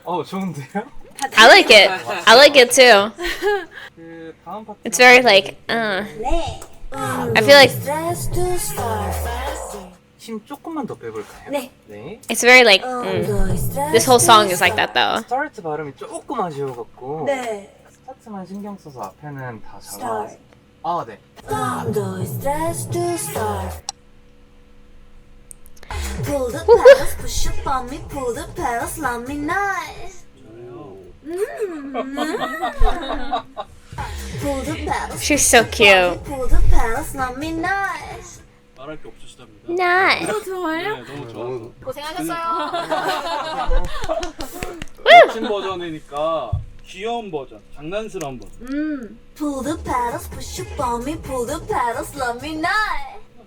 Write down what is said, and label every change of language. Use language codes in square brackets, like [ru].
[ko] 좋은데요? [en] I like it. I like it too. [ko] 그 다음 파트. [en] It's very like, [ko] 네. [en] I feel like Let's do start. [ko] 힘 조금만 더 빼볼까요? 네. 네. [en] it's very like, this whole song is like that though. [ko] 스타트 발음이 조금 아쉬워갖고. 네. 스타트만 신경 써서 앞에는 다 잘 [en] Start. [ko] 나왔어요. 네. [en] Let's do start. Pull the pedals, push up on me, pull the pedals, let me nice. Pull the pedals. She's so cute. Pull the pedals, let me nice. [ko] 말할 게 없으시답니다. [en] Nice. [ko] 좋아요? 네, 너무 좋아서. 고생하셨어요. 멋진 버전이니까 귀여운 버전, 장난스러운 버전. [en] Pull the pedals, push up on me, pull the pedals, let me nice.